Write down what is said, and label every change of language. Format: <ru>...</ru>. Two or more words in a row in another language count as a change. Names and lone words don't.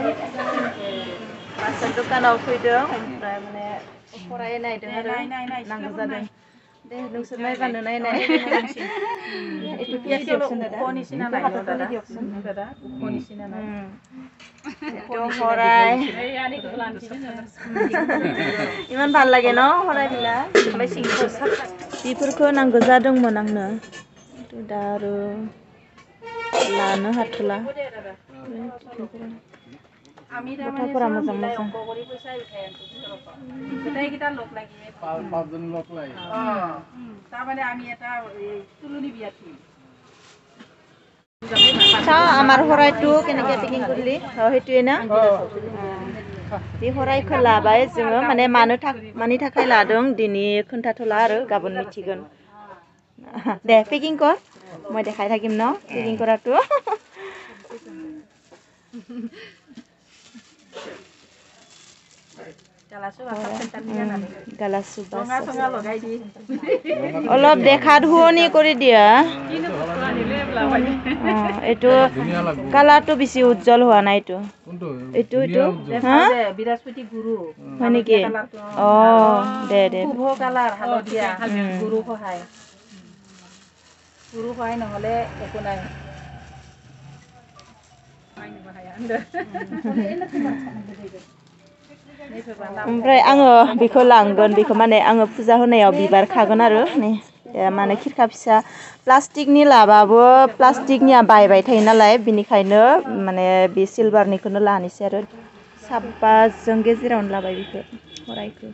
<brx>मास्टार दखानाव फैदों, ओमफ्राय माने फरायनायदों आरो नांगौ जादों। दे नोंसोर नायबानो नायनाय</brx> <as>ইমান ভাল লাগে ন</as> <brx>फरायबिला। बेफोरखौ नांगौ जादोंमोन आंनो, दा आरो लानो हाथ'ला। गथ'फोरा मोजां मोजां।</brx> <as>আমাৰ শৰাইটো কেনেকৈ পেকিং কৰিলি সেইটোৱে না,</as> <brx>बे हराइखौ लाबाय जोङो, माने मानि थाखाय लादों दिनै खोन्थाथ'ला आरो गाबोन मिथिगोन।</brx> <as>দে পেকিং কৰ, মই দেখাই থাকিম ন পেকিং কৰাটো। অলপ দেখা ধুৱনি কৰি দিয়া। এইটো কালাৰটো বেছি উজ্জ্বল হোৱা নাই, এইটো বৃহস্পতি গুৰু হয় নেকি? অঁ দে দে, শুভ কালাৰ হালধীয়া গুৰু সহায় নহ'লে একো নাই।</as> <brx>ओमफ्राय आङो बेखौ लांगोन, बेखौ माने आङो फुजा होनायाव बिबार खागोन आरो माने खिरखा फिसा प्लास्टिकनि लाबाबो प्लास्टिकनिया बायबाय थायो नालाय, बिनिखायनो माने बे सिलभारनिखौनो लानोसै आरो साबबाजों गेजेरावनो लाबाय बेखौ हराइखौ</brx>